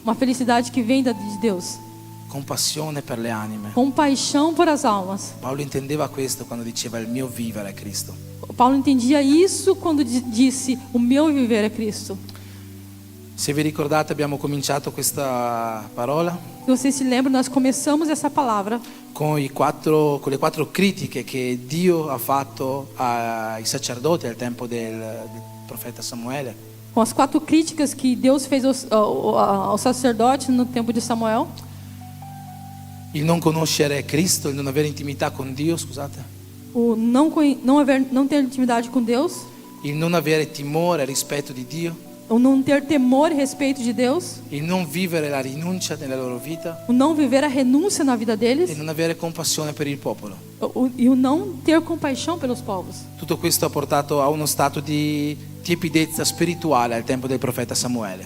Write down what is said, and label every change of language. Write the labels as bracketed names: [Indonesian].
[Portuguese] uma felicidade que vem de Deus. [Italian] compassione per le anime. [Portuguese] Compaixão por as almas. [Italian] Paolo intendeva questo quando diceva il mio vivere è Cristo. [Portuguese] Paulo entendia isso quando disse: o meu viver é Cristo. [Italian] Se vi ricordate abbiamo cominciato questa parola [Portuguese] Se vocês se lembram, nós começamos essa palavra [Italian] con le quattro critiche che Dio ha fatto ai sacerdoti al tempo del profeta Samuele. [Portuguese] com as 4 críticas que Deus fez ao sacerdote no tempo de Samuel. [Italian] Il non conoscere Cristo, il non avere intimità con Dio, scusate. [Portuguese] O não ter intimidade com Deus. [Italian] Il non avere timore e rispetto di Dio. [Portuguese] O não ter temor e respeito de Deus. [Italian] Il non vivere la rinuncia nella loro vita. [Portuguese] O não viver a renúncia na vida [Italian] E [Portuguese] deles. [Italian] non avere compassione per il popolo. [Portuguese] E o não ter compaixão pelos povos. [Italian] Tutto questo ha portato a uno stato di tiepidezza spirituale al tempo del profeta Samuele.